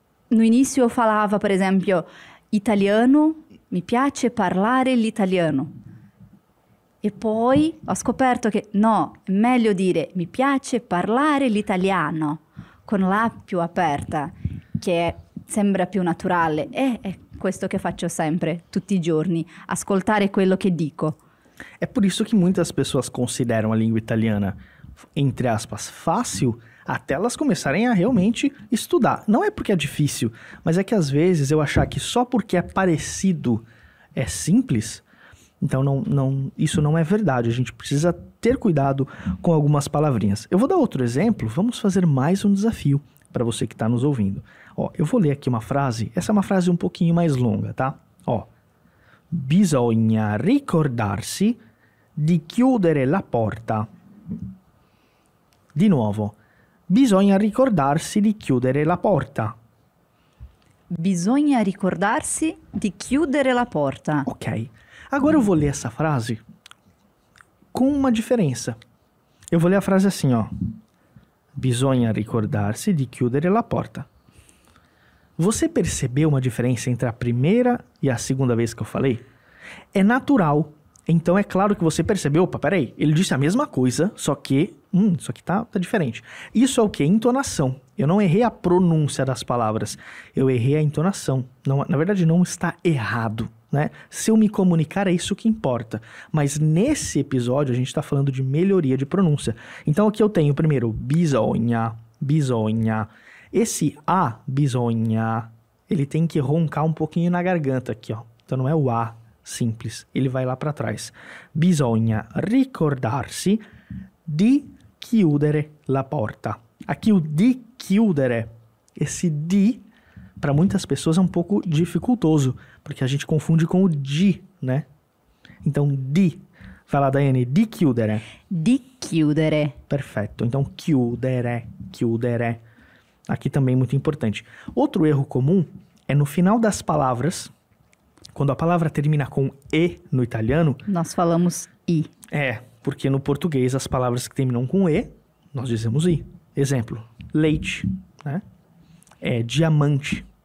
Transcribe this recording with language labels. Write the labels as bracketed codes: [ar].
[pt] no início eu falava, por exemplo, italiano, [it] mi piace parlare l'italiano. E poi ho scoperto che no, è meglio dire mi piace parlare l'italiano, con la più aperta, che sembra più naturale. E è questo che faccio sempre, tutti i giorni, ascoltare quello che dico. [pt] É por isso que muitas pessoas consideram a língua italiana, entre aspas, fácil, até elas começarem a realmente estudar. Não é porque é difícil, mas é que às vezes eu achar que só porque é parecido é simples, então isso não é verdade. A gente precisa ter cuidado com algumas palavrinhas. Eu vou dar outro exemplo, vamos fazer mais um desafio para você que está nos ouvindo. Ó, eu vou ler aqui uma frase, essa é uma frase um pouquinho mais longa, tá? [it] Ó, bisogna ricordarsi di chiudere la porta. Di nuovo, bisogna ricordarsi di chiudere la porta. Bisogna ricordarsi di chiudere la porta. Ok. [pt] Agora eu vou ler essa frase com uma diferença. Eu vou ler a frase assim, ó. [it] Bisogna ricordarsi di chiudere la porta. [pt] Você percebeu uma diferença entre a primeira e a segunda vez que eu falei? É natural. Então é claro que você percebeu, opa, peraí, ele disse a mesma coisa, só que isso aqui tá diferente. Isso é o quê? Entonação. Eu não errei a pronúncia das palavras, eu errei a entonação. Não, na verdade, não está errado, né? Se eu me comunicar, é isso que importa. Mas nesse episódio, a gente está falando de melhoria de pronúncia. Então aqui eu tenho primeiro bisogna, bisogna. Esse a, bisogna, ele tem que roncar um pouquinho na garganta aqui, ó. Então não é o a simples, ele vai lá para trás. [it] Bisogna ricordarsi di chiudere la porta. [pt] Aqui o di chiudere, esse di, para muitas pessoas é um pouco dificultoso, porque a gente confunde com o di, né? Então, di. Vai lá, Daiane, [it] di chiudere. Di chiudere. [pt] Perfeito. Então, chiudere, chiudere. Aqui também muito importante. Outro erro comum é no final das palavras, quando a palavra termina com e no italiano... Nós falamos i. É, porque no português as palavras que terminam com e, nós dizemos i. Exemplo, leite, né? É diamante.